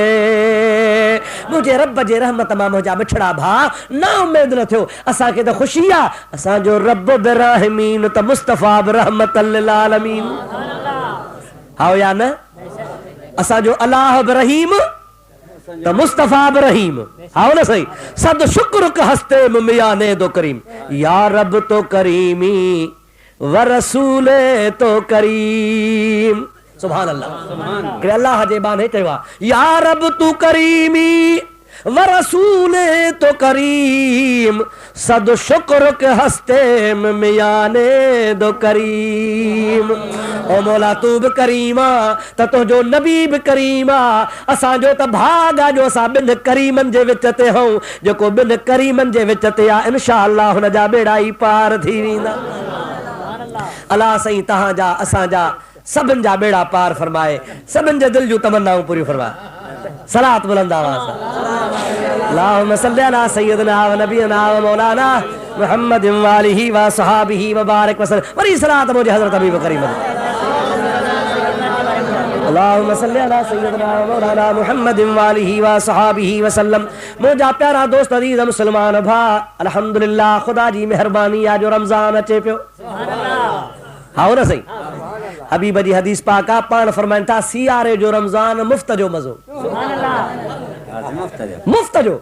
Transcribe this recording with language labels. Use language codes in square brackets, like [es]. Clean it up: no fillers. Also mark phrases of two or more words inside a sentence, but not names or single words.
[sd] मुंहिंजे रब जे रहमत मां मुंहिंजा मिठड़ा भाउ न उमेद न थियो, असांखे त ख़ुशी आहे, असांजो रब बि रहमीन त मुस्तफ़ा बि [ar] رحمة للعالمين. [sd] हाओ या न? असांजो अलाह बि रहीम त मुस्तफ़ा बि रहीम। हाओ न सही? [fa] صد شکر که هست میان دو کریم، یا رب تو کریمی و رسول تو کریم. [ar] سبحان الله. [sd] कि अल्लाह जे बाने चयो आहे, [fa] یا رب تو کریمی و رسول تو کریم صد شکر که هست میانه دو کریم. [sd] ओ मौला तू बि करीमा त तुंहिंजो नबी बि करीमा, असांजो त भाग आहे जो असां ॿिनि करीमनि जे विच ते हूं। जेको ॿिनि करीमनि जे विच ते आहे [ar] إن شاء الله [sd] हुन जा बेड़ा ई पार थी वेंदा। अल्लाह साईं तव्हांजा असांजा सभिनि जा बेड़ा पार फरमाए, सभिनि जे दिल जूं तमन्नाऊं पूरियूं फरमाए। सलात बुलंद आवाज़ सां [ar] اللهم صل على سيدنا و نبينا و مولانا محمد و آله و صحبه و بارك وسلم. [sd] वरी सलात मुझे हज़रत हबीब करीम [ar] اللهم صل على سيدنا و مولانا محمد و آله و صحبه وسلم. [sd] मुंहिंजा प्यारा दोस्त अज़ीज़ मुस्लमान भा, अल्हम्दुलिल्लाह ख़ुदा जी मेहरबानी आहे जो रमज़ान अचे पियो। हाओ न सही? हबीब जी हदीस पाक आहे, पाण फरमाइनि था, सियारे जो रमज़ान मुफ़्त जो मज़ो, मुफ़्त जो।